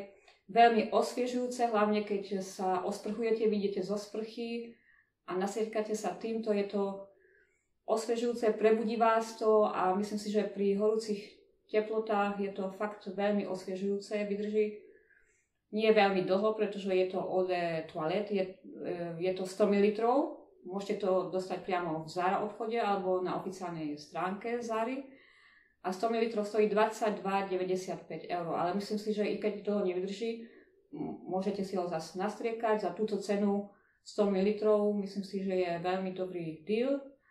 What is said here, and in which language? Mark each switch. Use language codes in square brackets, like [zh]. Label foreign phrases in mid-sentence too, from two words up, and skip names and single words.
[sk] veľmi osviežujúce, hlavne keď sa osprchujete, vidíte zo sprchy a nasietkate sa týmto, je to osviežujúce, prebudí vás to a myslím si, že pri horúcich teplotách je to fakt veľmi osviežujúce, vydrží nie veľmi dlho, pretože je to [fr] eau de toilette, [sk] je to 100 ml, môžete to dostať priamo v Zara obchode alebo na oficiálnej stránke Zary. A 100 ml stojí 22,95 €, ale myslím si, že i keď toho nevydrží, môžete si ho zase nastriekať za túto cenu 100 ml, myslím si, že je veľmi dobrý deal.